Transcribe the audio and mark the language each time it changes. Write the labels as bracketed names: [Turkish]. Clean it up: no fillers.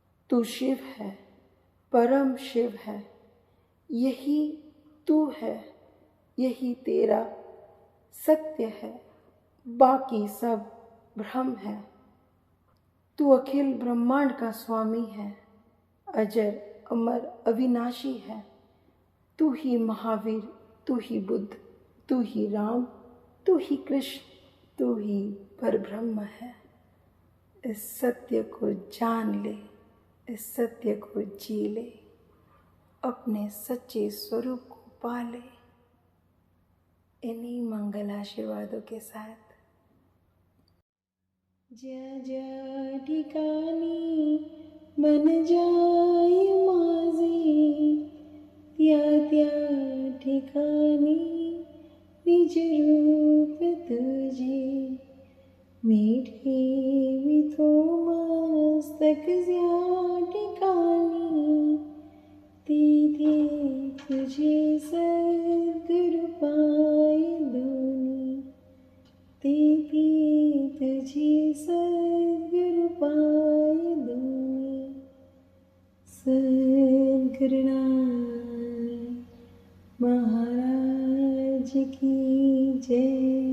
[Hindi] तू शिव है, परम शिव है, यही तू है, यही तेरा सत्य है, बाकी सब भ्रम है। तू अखिल ब्रह्मांड का स्वामी है, अजर अमर अविनाशी है। तू ही महावीर, तू ही बुद्ध, तू ही राम, तू ही कृष्ण, तू ही परब्रह्म है। इस सत्य को जान ले, इस सत्य को जी ले, अपने सच्चे स्वरूप को पा ले। इन्हीं मंगल आशीर्वादों के साथ [Marathi] ज्या ज्या ठिकाणी मन जाय माझे, त्या त्या ठिकाणी निज रूप तुझे। मी ठेवितो मस्तक ज्या ठिकाणी, तिथे तुझे सद्गुरु पाय दोन्ही, तिथे तुझे सद्गुरु [Hindi] पाए दुनिया सद्गुरुनाथ महाराज की जय।